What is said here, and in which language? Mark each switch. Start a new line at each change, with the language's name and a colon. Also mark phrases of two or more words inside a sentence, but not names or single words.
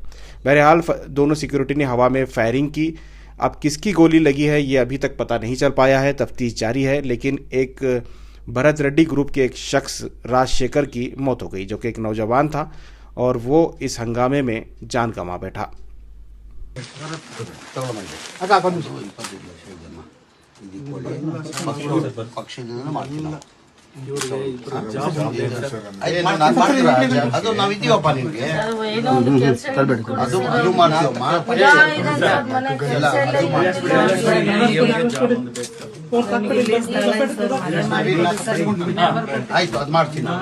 Hindi: बहरहाल दोनों सिक्योरिटी ने हवा में फायरिंग की। अब किसकी गोली लगी है ये अभी तक पता नहीं चल पाया है, तफ्तीश जारी है। लेकिन एक भरत रेड्डी ग्रुप के एक शख्स राजशेखर की मौत हो गई, जो कि एक नौजवान था और वो इस हंगामे में जान गंवा बैठा।
Kannada: ಅದು ನಾವಿದ್ದೀವಪ್ಪ ನಿಮ್ಗೆ ಅದು ಮಾಡ್ತೀವಮ್ಮ ಆಯ್ತು, ಅದು ಮಾಡ್ತೀನಿ